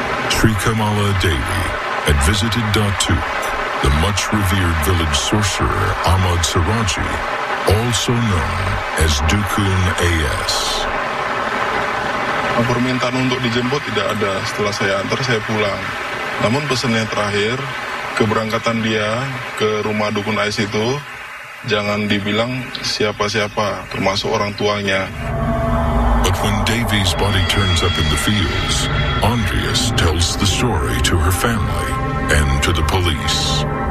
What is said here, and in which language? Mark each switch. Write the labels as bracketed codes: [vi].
[en] Sri Kamala Dewi had visited Datuk, the much-revered village sorcerer Ahmad Suradji, also known as Dukun AS. [id] Permintaan untuk dijemput tidak ada. Setelah saya antar, saya pulang. Namun pesan yang terakhir, keberangkatan dia ke rumah Dukun AS itu jangan dibilang siapa-siapa, termasuk orang tuanya. [en] But when Devi's body turns up in the fields, Andreas tells the story to her family and to the police.